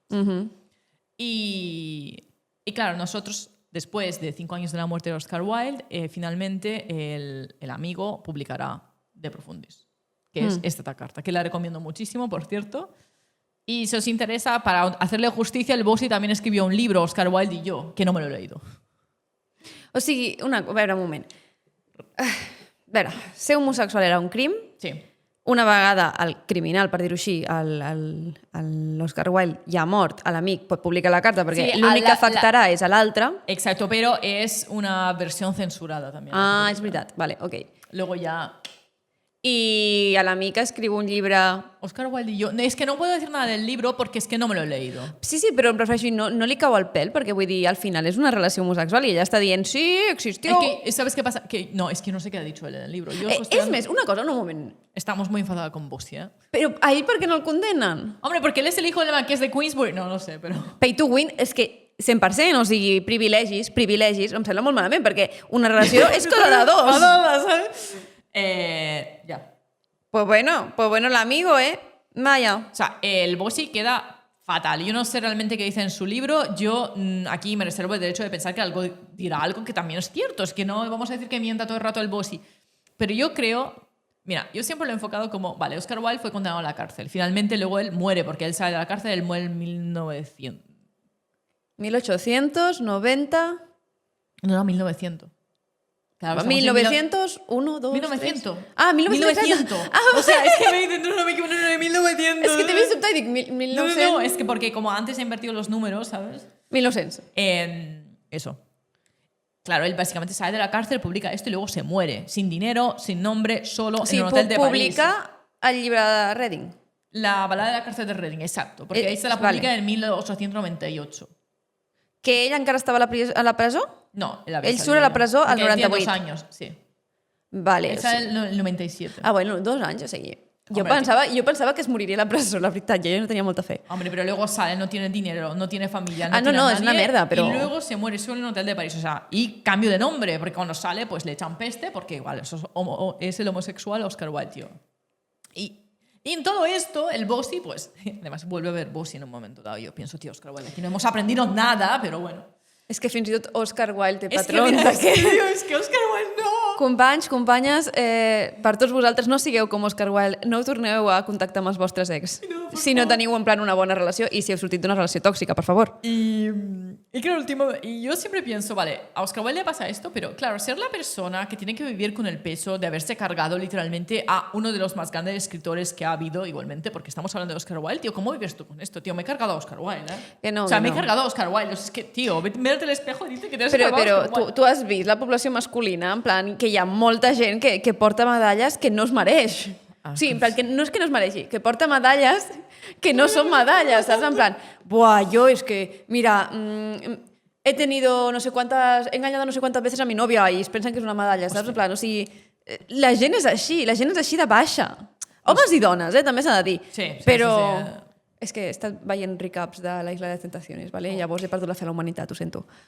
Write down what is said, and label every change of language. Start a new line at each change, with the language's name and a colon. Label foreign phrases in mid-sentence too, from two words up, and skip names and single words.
Spanish: Y claro, nosotros, después de 5 años de la muerte de Oscar Wilde, finalmente el amigo publicará De Profundis, que es esta carta, que la recomiendo muchísimo, por cierto. Y si os interesa, para hacerle justicia, el Bossy también escribió un libro, Oscar Wilde y yo, que no me lo he leído.
Catalan: O sigui, a veure, un moment. A veure, ser homosexual era un crim. Sí. Una vegada el criminal, per dir-ho així, l'Oscar Wilde ja mort, l'amic pot publicar la carta perquè Sí, l'únic que afectarà és a l'altre.
Spanish: Exacto, pero es una versión censurada también.
Catalan: Ah, és veritat. Vale, ok.
Spanish: Luego ya...
Catalan: I l'amic escriu un llibre...
Spanish: Oscar Wilde y yo... Es que no puedo decir nada del libro porque es que no me lo he leído.
Catalan: Sí, però em refereixo, no li cau al pèl, perquè vull dir, al final és una relació homosexual i ella està dient, sí,
Spanish: existió... Es que, ¿sabes qué pasa? Que, no, es que no sé qué ha dicho él en el libro. Yo
Catalan: És més, una cosa, un moment.
Spanish: Estamos muy enfadados con Bossy, ¿eh?
Catalan: Però a ell per què no el condenen?
Spanish: Hombre, porque él es el hijo del marqués de Queensbury. No sé, pero...
English: Pay to win,
Catalan: és que 100%, o sigui, privilegis, em sembla molt malament, perquè una relació és cosa de dos.
Spanish: ¿sabes? Ya. Pues bueno, el amigo, Vaya. O sea, el bossy queda fatal. Yo no sé realmente qué dice en su libro. Yo aquí me reservo el derecho de pensar que algo dirá algo que también es cierto. Es que no vamos a decir que mienta todo el rato el bossy. Pero yo creo... Mira, yo siempre lo he enfocado como... Vale, Oscar Wilde fue condenado a la cárcel. Finalmente luego él muere porque él sale de la cárcel, él muere en 1900. 1890... No, 1900. Claro, 1901, 2, 1900. 3. Ah, 1900. O sea, es que me dicen, no me equivoco, no, 1900.
Catalan: És que t'he vist sobtat i dic, 1900...
Spanish: No, es que porque como antes he invertido los números, ¿sabes? 1900. Eso. Claro, él básicamente sale de la cárcel, publica esto y luego se muere. Sin dinero, sin nombre, solo en un hotel de París.
Catalan: Publica el llibre de Reading.
Spanish: La balada de la cárcel de Reading, exacto. Porque ahí se la publica en 1898.
Catalan: Que ell encara estava a la presó? No, Ell surt a la presó al
Spanish: Porque él tiene 98. 2 años, sí. Vale. Él sale en el 97.
Catalan: Ah, bueno, 2 anys, o sigui... Jo
Spanish: Hombre,
Catalan: pensava que es moriria a la presó, la veritat, jo no tenia molta fe.
Spanish: Hombre, pero luego sale, no tiene dinero, no tiene familia, no Ah, no, tiene no, a es nadie, una mierda, pero- Y luego se muere solo en un hotel de París. O sea, y cambio de nombre, porque cuando sale, pues le echan peste, porque igual eso es el homosexual Oscar Wilde, tío. Y en todo esto, el bossy, pues, además vuelve a ver bossy en un momento dado. Yo pienso, tío, Oscar Wilde, aquí no hemos aprendido nada, pero bueno.
Catalan: És que fins i tot Oscar Wilde té
Spanish: Es que,
Catalan: patrons.
Spanish: mira, es que Oscar Wilde no.
Catalan: Companys, companyes, per tots vosaltres, no sigueu com Oscar Wilde, no torneu a contactar amb els vostres ex. Si no teniu en plan una bona relació i si heu sortit d'una relació tòxica, per favor.
Spanish: Y claro, y yo siempre pienso, vale, a Oscar Wilde le pasa esto, pero claro, ser la persona que tiene que vivir con el peso de haberse cargado literalmente a uno de los más grandes escritores que ha habido igualmente, porque estamos hablando de Oscar Wilde, tío, ¿cómo vives tú con esto, tío? Me he cargado a Oscar Wilde, ¿eh? Que no, o sea, que me he no. cargado a Oscar Wilde. O sea, es que, tío, mírate al espejo y dice que te has
Catalan: Però,
Spanish: cargado a
Catalan: però
Spanish: Oscar Wilde.
Catalan: tu has vist la població masculina, en plan, que hi ha molta gent que porta medalles que no es mereix. Sí, en plan, que no és que no es mereixi, que porta medalles que no són medalles, saps? En plan, buah, jo és que, mira,
Spanish: he tenido no sé cuántas, he engañado no sé cuántas veces a mi novia
Catalan: i es pensen que és una medalla, saps? En plan, o sigui, la gent és així de baixa. Homes i dones, també s'ha de dir. Sí, però... sí. És que he estat veient recaps de la Isla de Tentaciones, ¿vale? Llavors he perdut la fe a la humanitat, ho sento.